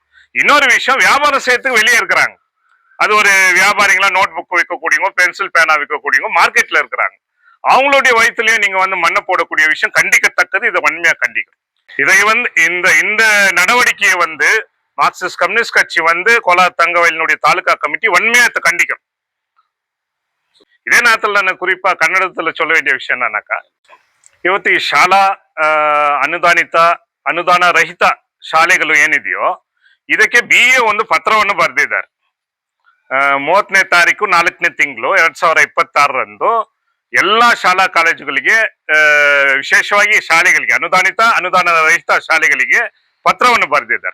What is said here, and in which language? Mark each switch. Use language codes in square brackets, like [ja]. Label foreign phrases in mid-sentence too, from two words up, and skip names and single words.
[ta] இன்னொரு விஷயம், வியாபாரம் செய்யறதுக்கு வெளியே இருக்கிறாங்க. அது ஒரு வியாபாரிங்களா [en] note book [ta] விற்கக்கூடியவங்க, பென்சில் பேனா விற்கக்கூடியவங்க மார்க்கெட்ல இருக்கிறாங்க. அவங்களுடைய வயிற்றுலயும் நீங்க வந்து மண்ணை போடக்கூடிய விஷயம் கண்டிக்கத்தக்கது. இதை வன்மையா கண்டிக்கும். இதை வந்து இந்த நடவடிக்கையை வந்து மார்க்சிஸ்ட் கம்யூனிஸ்ட் கட்சி வந்து கோலார் தங்கவயலினுடைய தாலுகா கமிட்டி வன்மையா கண்டிக்கும். [kn] ಇದೇ ನಾತಲ್ಲಿ ನಾನು ಕುರಿಪಾ ಕನ್ನಡದಲ್ಲಿ [ta] சொல்ல வேண்டிய [kn] ವಿಷಯ ಏನನ್ನಕ್ಕ, ಇವತ್ತು ಈ ಶಾಲಾ ಅನುದಾನಿತ ಅನುದಾನ ರಹಿತ ಶಾಲೆಗಳು ಏನಿದೆಯೋ ಇದಕ್ಕೆ BA ಒಂದು ಪತ್ರವನ್ನು ಬರೆದಿದ್ದಾರೆ. 30ನೇ ತಾರೀಕು 4ನೇ ತಿಂಗಳು 2026ರಂದು ಎಲ್ಲ ಶಾಲಾ ಕಾಲೇಜುಗಳಿಗೆ, ವಿಶೇಷವಾಗಿ ಶಾಲೆಗಳಿಗೆ, ಅನುದಾನಿತ ಅನುದಾನ ರಹಿತ ಶಾಲೆಗಳಿಗೆ ಪತ್ರವನ್ನು ಬರೆದಿದ್ದಾರೆ.